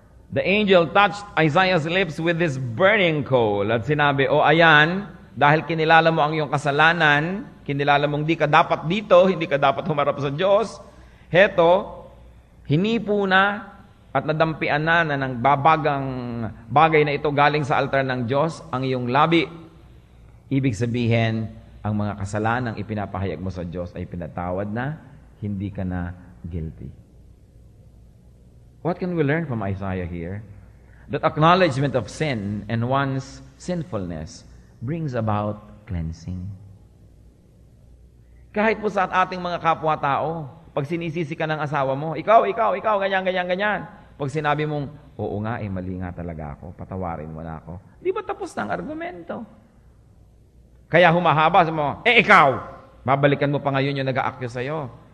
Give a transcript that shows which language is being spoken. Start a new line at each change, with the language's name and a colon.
English: The angel touched Isaiah's lips with this burning coal
Filipino: at sinabi, "O ayan, dahil kinilala mo ang iyong kasalanan, kinilala mong di ka dapat dito, hindi ka dapat humarap sa Diyos, heto, hinipo na at nadampian na ng babagang bagay na ito galing sa altar ng Diyos, ang iyong labi." Ibig sabihin, ang mga kasalanang ipinapahayag mo sa Diyos ay pinatawad na, hindi ka na guilty.
English: What can we learn from Isaiah here? That acknowledgement of sin and one's sinfulness brings about cleansing.
Filipino: Kahit po sa ating mga kapwa-tao, pag sinisisi ka ng asawa mo, ikaw, ganyan. Pag sinabi mong, oo nga, mali nga talaga ako, patawarin mo na ako. Di ba tapos na ang argumento? Kaya humahaba sa mo, ikaw, babalikan mo pa ngayon yung nag-a-accuse sa'yo.